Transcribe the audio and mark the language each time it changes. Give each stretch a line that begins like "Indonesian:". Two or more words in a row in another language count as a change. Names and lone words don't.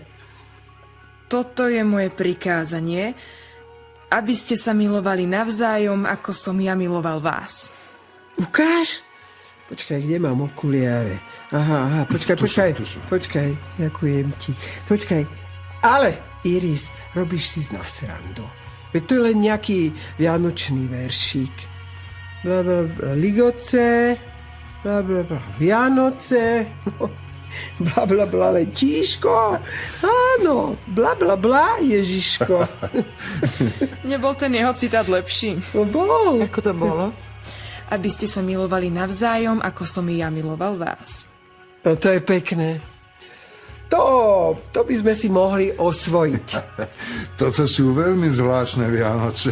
Slovak: Toto je moje prikázanie, aby ste sa milovali navzájom, ako som ja miloval vás. Ukáž? Počkaj, kde mám okuliare? Aha, počkaj. Počkaj, ďakujem ti. Počkaj, ale Iris, robíš si z nás srandu. Veď to je len nejaký vianočný veršík. Bla, bla, bla, Ligoce, bla, bla, bla, Vianoce, bla, bla, bla, letíško, áno, bla, bla, bla, Ježiško. Nebol ten jeho citát lepší? Bol. Ako to bolo? Aby ste sa milovali navzájom, ako som i ja miloval vás. No to je pekné. To by sme si mohli osvojiť. Toto sú veľmi zvláštne Vianoce.